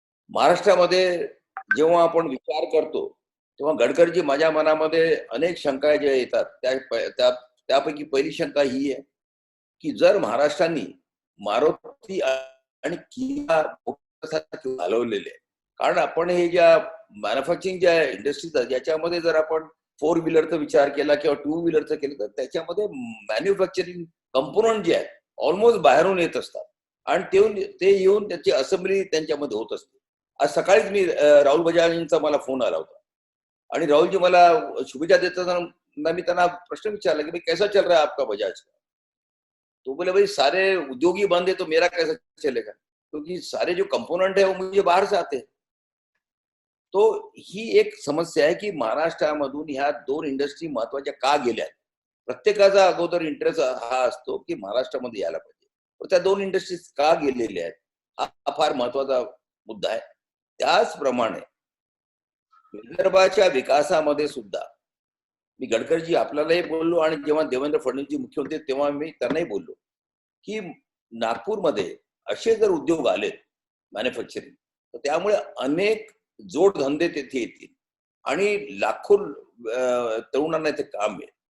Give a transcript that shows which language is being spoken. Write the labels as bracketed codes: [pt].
[mr] महाराष्ट्रामध्ये जेव्हा आपण विचार करतो तेव्हा गडकरीजी माझ्या मनामध्ये अनेक शंका ज्या येतात, त्यापैकी पहिली शंका ही आहे की जर महाराष्ट्राने मारुती आणि किया हलवलेले, कारण आपण हे ज्या मॅन्युफॅक्चरिंग ज्या इंडस्ट्रीज आहेत याच्यामध्ये जर आपण 4 व्हीलरचा विचार केला किंवा 2 व्हीलरचा केलं तर त्याच्यामध्ये मॅन्युफॅक्चरिंग कंपोनंट जे आहेत ऑलमोस्ट बाहेरून येत असतात. आणि ते येऊन त्याची असेंब्ली त्यांच्यामध्ये होत असते. आज सकाळीच मी राहुल बजाजचा मला फोन आला होता. आणि राहुलजी मला शुभेच्छा देताना मी त्यांना प्रश्न विचारला की [hi] भाई कैसा चल रहा है आपका बजाज का? तो बोले भाई सारे उद्योगी बंद है तो मेरा कैसा चलेगा, क्योंकि सारे जो कंपोनेंट है वो मुझे बाहर से आते हैं. [mr] तो ही एक समस्या आहे की महाराष्ट्रामधून ह्या 2 इंडस्ट्री महत्वाच्या का गेल्या. प्रत्येकाचा अगोदर इंटरेस्ट हा असतो की महाराष्ट्रामध्ये यायला पाहिजे. पण त्या 2 इंडस्ट्रीज का गेलेल्या आहेत हा फार महत्वाचा मुद्दा आहे. त्याचप्रमाणे विदर्भाच्या विकासामध्ये सुद्धा मी गडकरीजी आपल्यालाही बोललो, आणि जेव्हा देवेंद्र फडणवीसजी मुख्यमंत्री तेव्हा मी त्यांनाही बोललो की नागपूरमध्ये असे जर उद्योग आले मॅन्युफॅक्चरिंग तर त्यामुळे अनेक जोडधंदे तिथे येतील आणि लाखो तरुणांना इथे काम मिळेल.